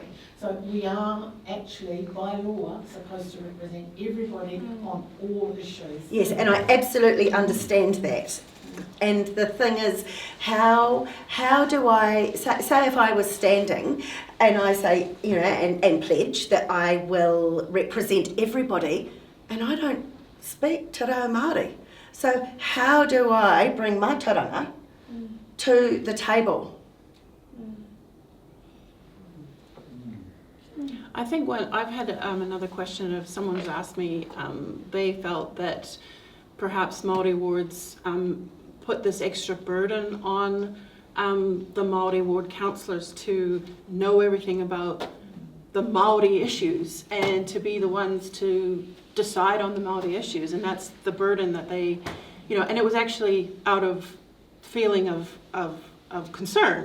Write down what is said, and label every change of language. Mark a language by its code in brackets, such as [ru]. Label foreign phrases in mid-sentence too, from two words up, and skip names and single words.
[en] So we are actually, by law, supposed to represent everybody on all issues. Yes, and I absolutely understand that. And the thing is, how do I, say if I was standing and I say, you know, and pledge that I will represent everybody, and I don't speak [mi] te reo Māori. [en] So how do I bring my taranga to the table? I think I've had another question of someone's asked me, they felt that perhaps Māori wards put this extra burden on the Māori ward councillors to know everything about the Māori issues and to be the ones to decide on the Māori issues, and that's the burden that they, and it was actually out of feeling of concern.